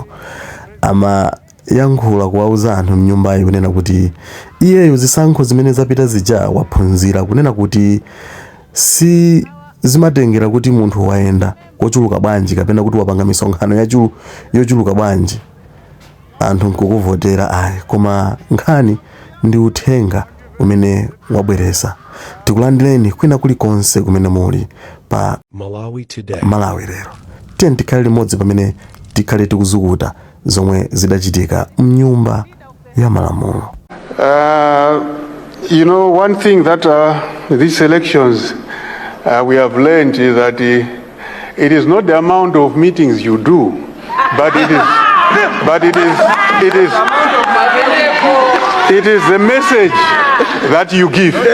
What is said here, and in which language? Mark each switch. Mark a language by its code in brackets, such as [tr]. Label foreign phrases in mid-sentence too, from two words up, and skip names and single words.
[ny] Amayankhula kuwauza anthu mnyumbayi kunena kuti iyeyo zisankho zimene zapita zija waphunzira kunena kuti si zimatengera kuti munthu wayenda kochuluka bwanji kapena kuti wapanga misonkhano yochuluka bwanji anthu nkukuvotera ayi, koma nkhani ndi uthenga umene wabweresa. Tikulandireni kwina kulikonse kumene muli pa Malawi lero. Tiye tikhale limodzi pamene tikhale tikuzukuta zomwe zidachitika mnyumba ya Malamulo. [en] You know, one thing that these elections we have learned is that it is not the amount of meetings you do, but it is the message that you give.